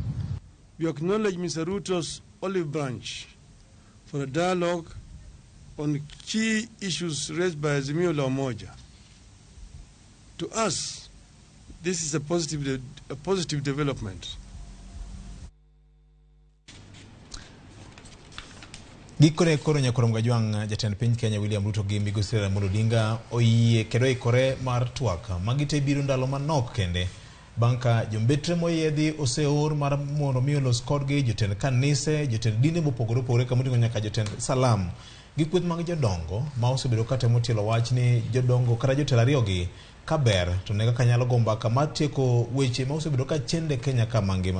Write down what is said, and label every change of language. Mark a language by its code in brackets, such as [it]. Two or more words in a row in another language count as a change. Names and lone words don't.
[en] We acknowledge Mr. Ruto's olive branch for a dialogue on key issues raised by Azimio la Umoja. To us, this is a positive development. [luo] Gikone koro nyakorom gajwang jatend piny Kenya William Ruto gi migosi Ramogi Odinga oyie kendo ikore mar twak magite biro ndalo manok kende banka jombetre moyiedhi oseor mar mondo mi olos kodgi jotend kanise jotend dini mopogore opogore kamoting'o nyaka jotend salam gi kweth mag jodongo ma osebedo katemo tielo wach ni jodongo kata jotelo ariyogi kaber to ne kaka nyalo go mbaka mar tieko weche ma osebedo ka chende Kenya ka mangima.